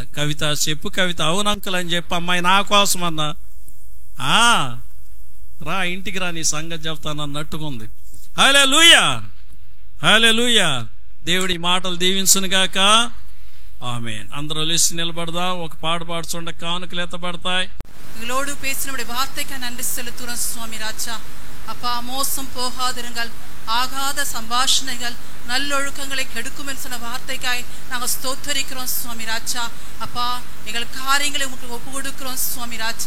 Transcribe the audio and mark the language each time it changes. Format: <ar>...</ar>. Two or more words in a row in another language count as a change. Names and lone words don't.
<te>కవిత చెప్పు, కవిత అవును అంకుల్ అని చెప్పి, అమ్మాయి నా కోసం అన్నా, రా ఇంటికి రా, నీ సంగతి చెప్తాను అన్నట్టుగా ఉంది. హల్లెలూయా, హల్లెలూయా. దేవుడి మాటలు దీవించును గాక. ఆమేన్. అందరూ లేచి నిలబడదాం. ఒక పాట పాడుచుండ కానుకలు ఎత్తబడతాయి.</te> <ta>எங்களோடு பேசினுடைய வார்த்தைக்கு நன்றி செலுத்துகிறோம் சுவாமி ராஜா. அப்பா, மோசம் போகாதிருங்கள், ஆகாத சம்பாஷணைகள் நல்லொழுக்கங்களை கெடுக்கும் என்று சொன்ன வார்த்தைக்காய் நாங்கள் ஸ்தோத்தரிக்கிறோம் சுவாமி ராஜா. அப்பா, எங்கள் காரியங்களை உங்களுக்கு ஒப்பு கொடுக்கிறோம் சுவாமி ராஜா.</ta>